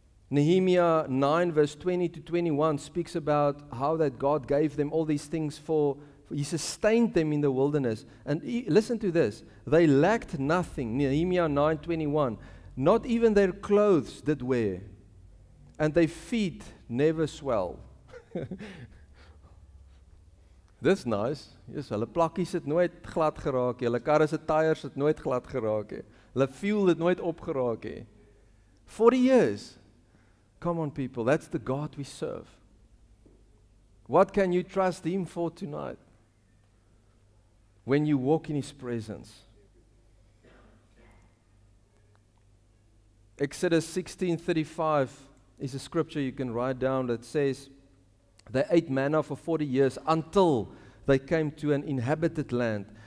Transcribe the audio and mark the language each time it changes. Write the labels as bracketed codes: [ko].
[en] Nehemiah 9 verse 20 to 21 speaks about how that God gave them all these things for He sustained them in the wilderness. And listen to this. They lacked nothing. Nehemiah 9:21. Not even their clothes did wear. And their feet never swell. [af] Dis nice. Yes, hulle plakkies het nooit glad geraak nie. Hulle karre se tyres het nooit glad geraak nie. Hulle fuel het nooit opgeraak nie. [en] 40 years. Come on people, that's the God we serve. What can you trust Him for tonight? When you walk in His presence. Exodus 16:35 is a scripture you can write down that says, they ate manna for 40 years until they came to an inhabited land.